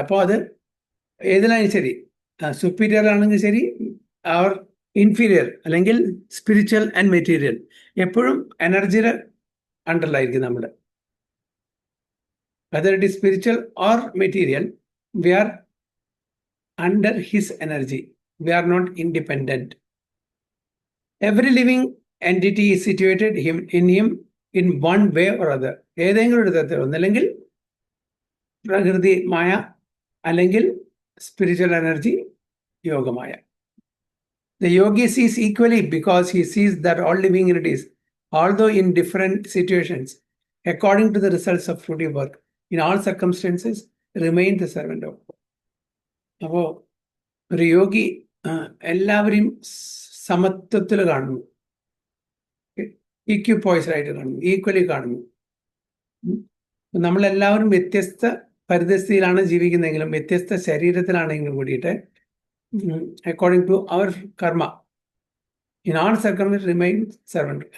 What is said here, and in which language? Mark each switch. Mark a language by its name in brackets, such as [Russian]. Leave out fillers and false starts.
[Malayalam] അപ്പോൾ അത് ഏതിലായാലും ശരി, സുപ്പീരിയർ ആണെങ്കിൽ ശരി, അവർ ഇൻഫീരിയർ അല്ലെങ്കിൽ [English] spiritual and material, [Malayalam] എപ്പോഴും എനർജിയുടെ അണ്ടറിലായിരിക്കും നമ്മൾ. [English] Whether it is spiritual or material, we are under his energy. We are not independent. Every living entity is situated in him in one way or other. [Malayalam] ഏതെങ്കിലും ഒരു തരത്തിൽ ഒന്നല്ലെങ്കിൽ പ്രകൃതി മായ അല്ലെങ്കിൽ spiritual energy Yogamaya. [English] The yogi sees equally because he sees that all living entities, although in different situations, according to the results of fruitive work, in all circumstances, remain the servant of God. [Malayalam] അപ്പോൾ ഒരു യോഗി എല്ലാവരെയും സമത്വത്തിൽ കാണുന്നു, ഈക്വിപ്പോയ്സായിട്ട് കാണുന്നു, equally കാണുന്നു. നമ്മളെല്ലാവരും വ്യത്യസ്ത പരിതസ്ഥിതിയിലാണ് ജീവിക്കുന്നതെങ്കിലും വ്യത്യസ്ത ശരീരത്തിലാണെങ്കിലും കൂടിയിട്ട് [English] According to our karma in all circumstance remain servant.